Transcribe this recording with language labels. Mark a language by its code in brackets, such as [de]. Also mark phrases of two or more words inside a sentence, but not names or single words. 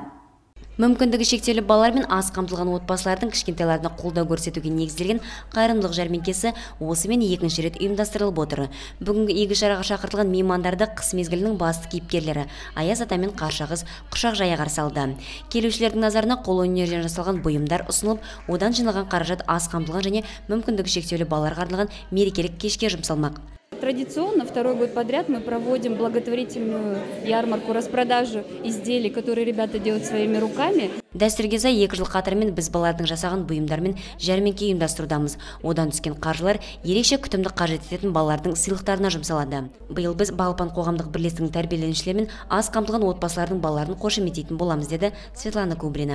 [kk] Мүмкіндігі шектеулі балалар мен аз қамтылған отбасылардың кішкентайларына қолдау көрсетуге негізделген қайырымдылық жәрмеңкесі осымен 2-ші рет ұйымдастырылып отыр. Бүгінгі игі шараға шақыртылған меймандарды қыс мезгілінің басты кейіпкерлері Аяз ата мен Қаршағыз құшақ жая қарсы алды. Келушілердің назарына қол өнерден жасалған бұйымдар ұсынылып, одан жиналған қаражат аз қамтылған және мүмкіндігі шектеулі балаларға арналған мерекелік кешке жұмсалмақ. [ru] Традиционно второй год подряд мы проводим благотворительную ярмарку, распродажу изделий, которые ребята делают своими руками. [kk] Дәстүрге сай 2 жыл қатарымен біз балалардың жасаған бұйымдармен жәрмеңке ұйымдастырудамыз. Одан түскен қаржылар ерекше күтімді қажет ететін балалардың сыйлықтарына жұмсалады. Биыл біз Балапан қоғамдық бірлестігінің тәрбиеленушілерімен аз қамтылған отбасылардың балаларын қошеметтейтін боламыз, деді Светлана Кубрина.